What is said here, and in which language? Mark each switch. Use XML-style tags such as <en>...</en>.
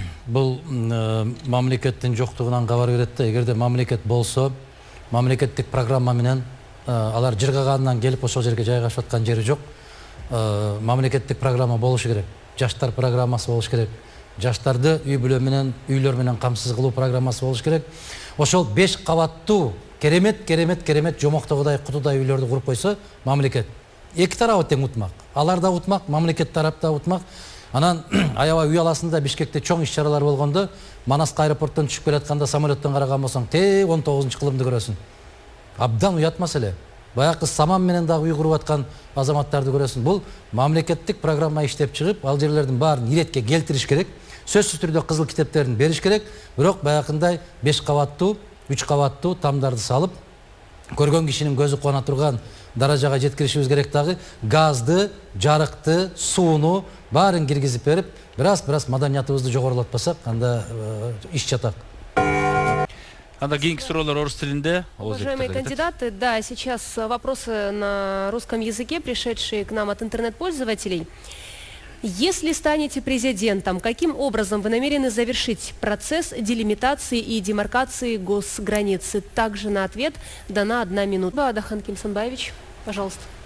<ky>Бұл мамлекеттің жоқтығынан хабар береді. Егерде мамлекет болса, мамлекеттік программа менен алар жырғағанынан келіп ошол жерге жайгашып аткан жери жок. Мамлекеттік программа болушу керек. Жаштар программасы болуш керек. Жаштарды үйлөр менен камсыз кылуу программасы болуш керек. Ошол 5 кабаттуу керемет жомоктогудай кутудай үйлөрдү куруп койсо мамлекет. Эки тарабы тең утмак. Алар да утмак, мамлекет тарап да утмак. Анан аябай үй аласында Бишкекте чоң иш-чаралар болгондо, Манаска аэропорттон түшүп келатканда самолеттон караган болсоң, 19-кылымды көрөсүң. Абдан уят маселе. Баягы саман менен дагы үй куруп аткан азаматтарды көрөсүң. Бул мамлекеттик программа иштеп чыгып, ал жерлердин баарын иретке келтириш керек. Сөзсүз түрдө кызыл китептерин бериш керек. Бирок баягындай 5 кабаттуу, 3 кабаттуу тамдарды салып, көргөн кишинин көзү куана турган даражага жеткиришибиз керек. Дагы газды, жарыкты, сууну баарын киргизип берип, бираз маданиятыбызды жогорулатпасак, анда иш жатак. Анда кийинки суроолор орус тилинде.</ky> <ru>Уважаемые кандидаты, да, сейчас вопросы на русском языке, пришедшие к нам от интернет-пользователей. Если станете президентом, каким образом вы намерены завершить процесс делимитации и демаркации госграницы? Также на ответ дана 1 минута. Адахан Кимсанбаевич, пожалуйста.</ru>